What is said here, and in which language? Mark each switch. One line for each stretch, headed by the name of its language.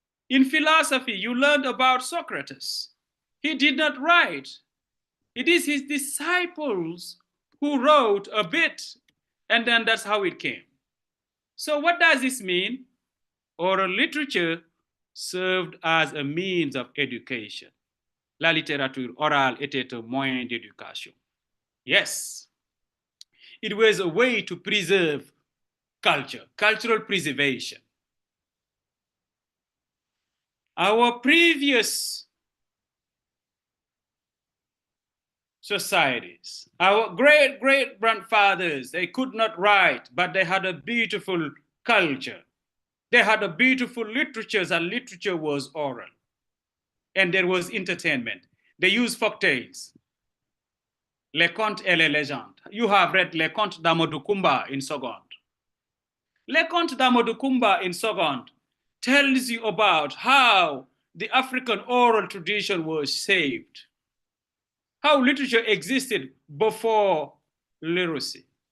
English: In philosophy, you learned about Socrates. He did not write. It is his disciples who wrote a bit, and then that's how it came. So what does this mean? Oral literature served as a means of education.
French: La littérature orale était un moyen d'éducation.
English: Yes, it was a way to preserve culture, cultural preservation. Our previous societies, our great-great-grandfathers, they could not write, but they had a beautiful culture. They had a beautiful literature, and literature was oral. And there was entertainment. They used folktales,
French: les contes et les légendes.
English: You have read Les Contes d'Amadou Koumba in Sogond. Les Contes d'Amadou Koumba in Sogond tells you about how the African oral tradition was saved, how literature existed before literacy.